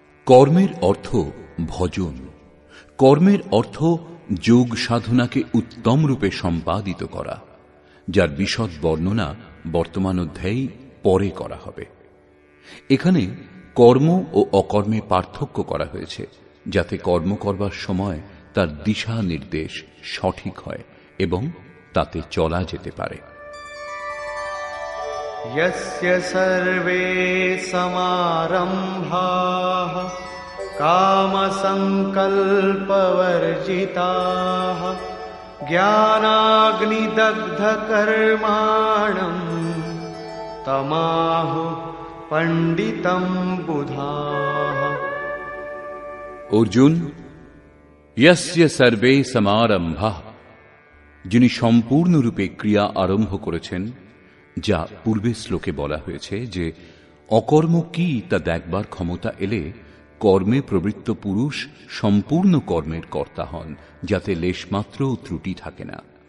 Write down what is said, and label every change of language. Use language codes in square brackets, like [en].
[bn] কর্মের অর্থ ভজন, কর্মের অর্থ যোগ সাধনাকে উত্তম রূপে সম্পাদিত করা, যার বিশদ বর্ণনা বর্তমান অধ্যায়ে পরে করা হবে। এখানে কর্ম ও অকর্মে পার্থক্য করা হয়েছে, যাতে কর্ম করবার সময় তার দিশা নির্দেশ সঠিক হয় এবং তাতে চলা যেতে পারে। [sa] यस्य सर्वे समारम्भाः कामसङ्कल्पवर्जिताः ज्ञानाग्निदग्धकर्माणम् तमाहुः पण्डितं बुधाः। [bn] অর্জুন, [sa] यस्य सर्वे समारम्भाः, [bn] যিনি সম্পূর্ণরূপে ক্রিয়া আরম্ভ করেছেন, যা পূর্বে শ্লোকে বলা হয়েছে যে অকর্ম কি তা দেখবার ক্ষমতা এলে কর্মে প্রবৃত্ত পুরুষ সম্পূর্ণ কর্মের কর্তা হন, যাতে লেশমাত্র ত্রুটি থাকে না।